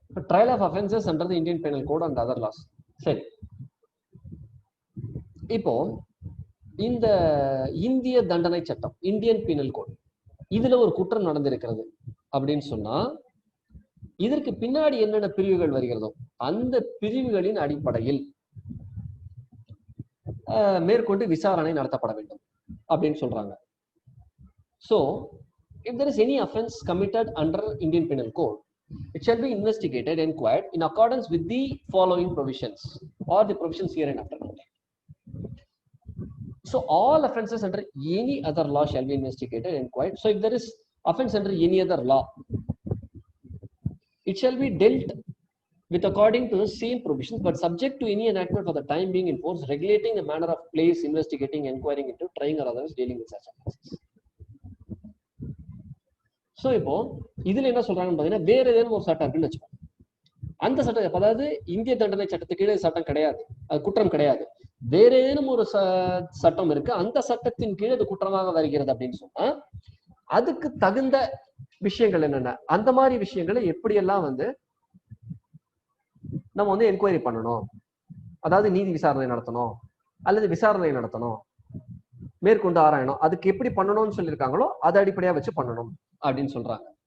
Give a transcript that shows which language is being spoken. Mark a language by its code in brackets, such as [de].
[en] Trial of offences under the Indian penal code and other laws. [ta] சரி, இப்போ இந்த இந்திய தண்டனை சட்டம், இந்தியன் பீனல் கோட், இதுல ஒரு குற்றம் நடந்திருக்கிறது அப்படின்னு சொன்னா இதற்கு பின்னாடி என்னென்ன பிரிவுகள் வருகிறதோ அந்த பிரிவுகளின் அடிப்படையில் மேற்கொண்டு விசாரணை நடத்தப்பட வேண்டும் அப்படின்னு சொல்றாங்க. [en] So if there is any offense committed under Indian Penal Code, it shall be investigated and inquired in accordance with the following provisions or the provisions hereinafter. So all offenses under any other law shall be investigated and inquired. So if there is offense under any other law, it shall be dealt with according to the same provisions, but subject to any enactment for the time being in force regulating the manner of place, investigating, inquiring into, trying or otherwise dealing with such offenses. [ta] So இப்போ இதுல என்ன சொல்றாங்கன்னு பாத்தீங்கன்னா வேற ஏதேனும் ஒரு சட்டம் இருக்குன்னு வச்சுக்கோங்க. அந்த சட்டம், அதாவது இந்திய தண்டனை சட்டத்துக்கு கீழே சட்டம் கிடையாது, அது குற்றம் கிடையாது. வேற ஏதேனும் ஒரு சட்டம் இருக்கு, அந்த சட்டத்தின் கீழே அது குற்றமாக வருகிறது அப்படின்னு சொன்னா அதுக்கு தகுந்த விஷயங்கள் என்னென்ன, அந்த மாதிரி விஷயங்களை எப்படியெல்லாம் வந்து நம்ம வந்து என்கொயரி பண்ணணும், அதாவது நீதி விசாரணை நடத்தணும் அல்லது விசாரணை நடத்தணும், மேற்கொண்டு ஆராயணும், அதுக்கு எப்படி பண்ணணும்னு சொல்லியிருக்காங்களோ அதை அடிப்படையா வச்சு பண்ணணும் அப்படின்னு சொல்றாங்க.